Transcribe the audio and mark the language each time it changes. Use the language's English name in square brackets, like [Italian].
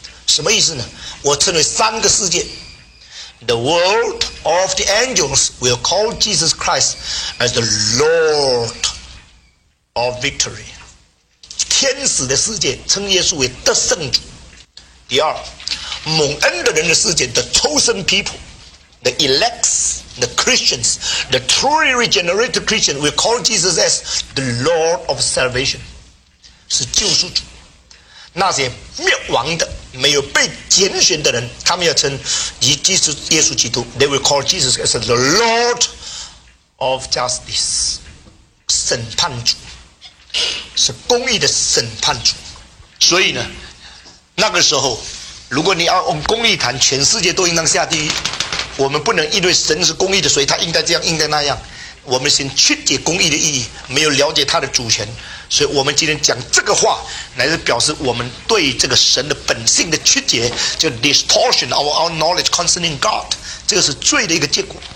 [Chinese] 什么意思呢？我称为三个世界 [English] ：The world of the angels will call Jesus Christ as the Lord of victory。 [Chinese] 天使的世界称耶稣为得胜主。第二，蒙恩的人的世界 ， [English] the chosen people。 The elects, the Christians, the truly regenerated Christians will call Jesus as the Lord of salvation. [Chinese] 是救赎主。那些灭亡的、没有被拣选的人，他们要称耶稣基督。 [English] They will call Jesus as the Lord of justice. [Chinese] 审判主。是公义的审判主。所以呢，那个时候，如果你要用公义谈，全世界都应当下地狱。我们不能因为神是公义的，所以他应该这样，应该那样。我们先曲解公义的意义，没有了解他的主权。所以我们今天讲这个话，乃是表示我们对这个神的本性的曲解，就 [English] distortion of our knowledge concerning God， [Chinese] 这个是罪的一个结果。